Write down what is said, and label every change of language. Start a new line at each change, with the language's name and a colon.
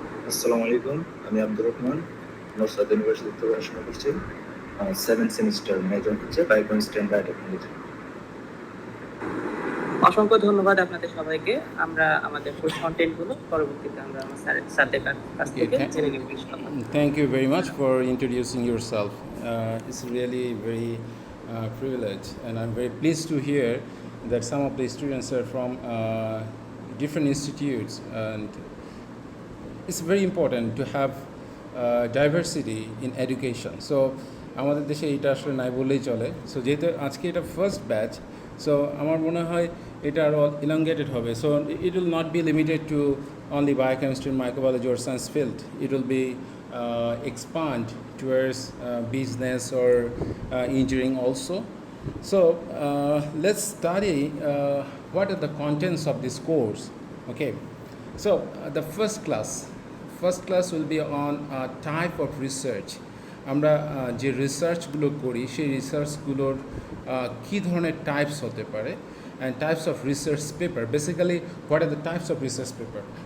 Bangla: আসসালামু আলাইকুম, আমি আব্দুর রহমান, নর্থ সাউথ ইউনিভার্সিটিতে পড়াশোনা করছি। 7th সেমিস্টার, মেজর হচ্ছে বায়োকেমিস্ট্রি এন্ড বায়োটেকনোলজি। অসংখ্য ধন্যবাদ আপনাদের সবাইকে। আমরা আমাদের ফুল কন্টেন্ট গুলো পরবর্তীতে আমরা আমার স্যারদের কাছ থেকে জেনে নেব ইনশাআল্লাহ।
English: Thank you very much for introducing yourself. It's really very privilege, and I'm very pleased to hear that some of the students are from different institutes, and it's very important to have diversity in education.
Bangla: So আমাদের দেশে এটা আসলে নাই বললেই চলে। So যেহেতু আজকে এটা ফার্স্ট ব্যাচ, সো আমার মনে হয় এটা আরও ইলংগেটেড হবে।
English: So it will not be limited to only biochemistry, microbiology or science field. It will be expand towards business or engineering also. So let's study what are the contents of this course. Okay, so the first class will be on type of research.
Bangla: আমরা যে রিসার্চগুলো করি সেই রিসার্চগুলোর কী ধরনের types হতে পারে,
English: and types of research paper. Basically, what are the types of research paper?